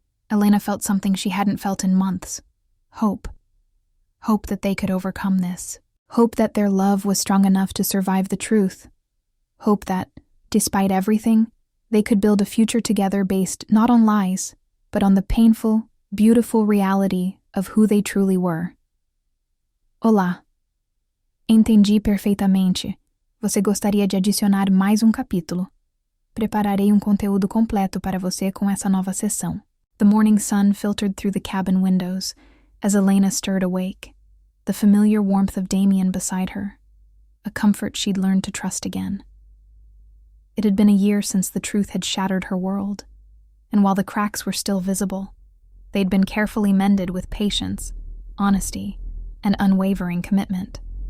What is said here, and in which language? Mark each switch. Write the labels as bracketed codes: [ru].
[en] Elena felt something she hadn't felt in months. Hope. Hope that they could overcome this. Hope that their love was strong enough to survive the truth. Hope that, despite everything, they could build a future together based not on lies, but on the painful, beautiful reality of who they truly were. [pt] Olá. Entendi perfeitamente. Você gostaria de adicionar mais capítulo? Prepararei conteúdo completo para você com essa nova sessão. [en] The morning sun filtered through the cabin windows as Elena stirred awake, the familiar warmth of Damien beside her, a comfort she'd learned to trust again. It had been a year since the truth had shattered her world, and while the cracks were still visible, they'd been carefully mended with patience, honesty, and unwavering commitment.